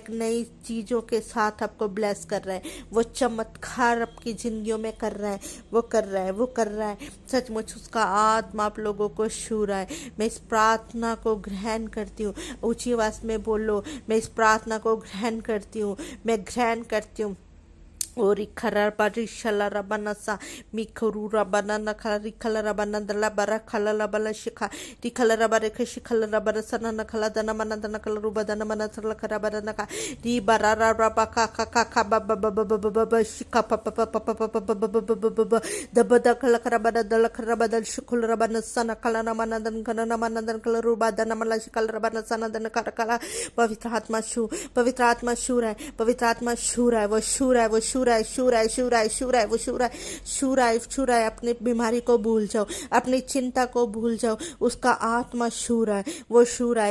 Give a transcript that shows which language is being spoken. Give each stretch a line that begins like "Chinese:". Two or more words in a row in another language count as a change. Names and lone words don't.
Hindi: एक नई चीजों के साथ आपको ब्लेस कर रहा है, वो चमत्कार आपकी जिंदगियों में कर रहा है, वो कर रहा है, वो कर रहा है। सचमुच उसका आत्मा आप लोगों को छू रहा है। मैं इस प्रार्थना को ग्रहण करती हूँ। ऊंची आवाज में बोलो, मैं इस प्रार्थना को ग्रहण करती हूँ, मैं ग्रहण करती हूँ। ओरी खरा बारी शला रबना सा मिखरू रबना नखला रिखला रबना दला बरा खला लबला शिखा रिखला रबरे ख शिखला रबरा सना नखला दना मना दना कला रुबा दना मना सरला खरा बरा नका री बरा रबा का का का का ब ब ब ब ब ब शिखा प प प प प प प ब ब ब ब दब द खला खरा बरा दला खरा बदल शिखुल रबना सना कला न मना दन कना न मना दन कला रुबा दना मला शिखला रबना सना दन कर कला। पवित्र आत्मा छू, पवित्र आत्मा छू रहा है, पवित्र आत्मा छू रहा है, वो छू रहा है, वो छू रहा है, छू रहा है, छू रहा है, छू रहा है, वो छू रहा है, छू रहा है, छू रहा है। अपनी बीमारी को भूल जाओ, अपनी चिंता को भूल जाओ, उसका आत्मा छू रहा है, वो छू रहा है।